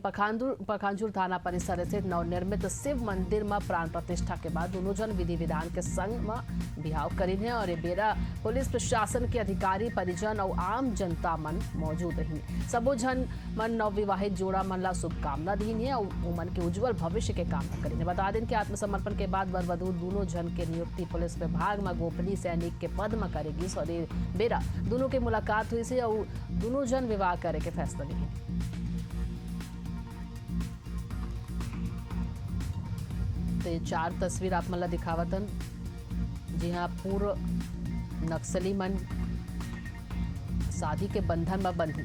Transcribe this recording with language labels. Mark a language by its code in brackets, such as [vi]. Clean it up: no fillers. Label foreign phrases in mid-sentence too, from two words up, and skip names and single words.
[hne] पखांजूर थाना परिसर स्थित नवनिर्मित शिव मंदिर में प्राण प्रतिष्ठा के बाद दोनों जन विधि विधान के संग में बिहाव करी है और ये बेरा पुलिस प्रशासन के अधिकारी परिजन और आम जनता मन मौजूद रही। सबो जन मन नवविवाहित जोड़ा मन ला शुभकामना दी है और उमन के उज्जवल भविष्य के कामना करी। बता दें कि आत्मसमर्पण के बाद वर वधु दोनों जन के नियुक्ति पुलिस विभाग में गोपनीय सैनिक के पद में करेगी और दोनों की मुलाकात हुई से और दोनों जन विवाह करे के फैसला लिए। तो चार तस्वीर आप मला दिखावतन, जी हाँ, पूर्व नक्सली मन शादी के बंधन में बंधी।